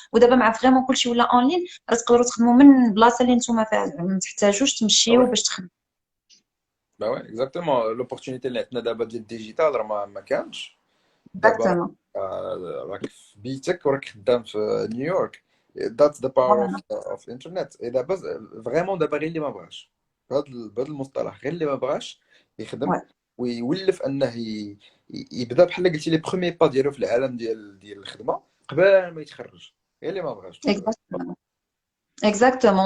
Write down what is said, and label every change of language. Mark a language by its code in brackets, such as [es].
[ar] ودابا مع فريمون كلشي ولا اونلاين، راه تقدروا تخدموا من البلاصه اللي نتوما فيها، ما تحتاجوش Ah تمشيو [fr] ouais. [ar] باش تخدموا. [fr] Bah ouais, exactement. L'opportunité [ar] اللي عندنا دابا ديال الديجيتال راه ما كانش. دابا [fr] اكزاكتومون. [ar] راك في بيتك وراك خدام في نيويورك. [en] That's the power of internet. [ar] Et دابا فريمون دابا غير اللي ما بغاش بهذا المصطلح، غير اللي ما بغاش يخدم ويولف انه يبدا بحال قلتي لي [fr] بروميي با [ar] ديالو في العالم ديال الخدمه قبل ما يتخرج. غير اللي ما بغاش. [fr] اكزاكتومون.